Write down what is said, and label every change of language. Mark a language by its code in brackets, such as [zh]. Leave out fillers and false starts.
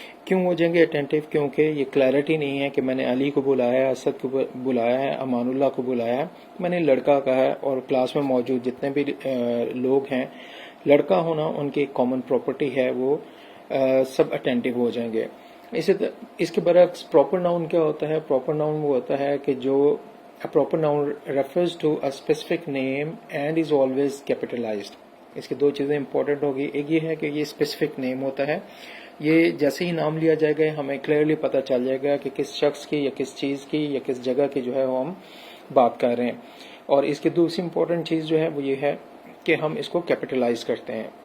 [hi] क्यों हो जाएंगे अटेंटिव? क्योंकि ये क्लैरिटी नहीं है कि मैंने अली को बुलाया है, असद को बुलाया है, अमानुल्लाह को बुलाया है. मैंने लड़का कहा है, और क्लास में मौजूद जितने भी लोग हैं, लड़का होना उनकी एक कॉमन प्रॉपर्टी है, वो सब अटेंटिव हो जाएंगे. इसके बरक्स प्रॉपर नाउन क्या होता है? प्रॉपर नाउन वो होता है कि जो [en] a proper noun refers to a specific name and is always capitalized. [hi] इसकी 2 चीज़ें इंपॉर्टेंट होगी. एक ये है कि ये स्पेसिफिक नेम होता है. ये जैसे ही नाम लिया जाएगा हमें क्लियरली पता चल जाएगा कि किस शख्स की या किस चीज़ की या किस जगह की जो है वो हम बात कर रहे हैं. और इसकी दूसरी इंपॉर्टेंट चीज़ जो है वो ये है कि हम इसको कैपिटलाइज करते हैं.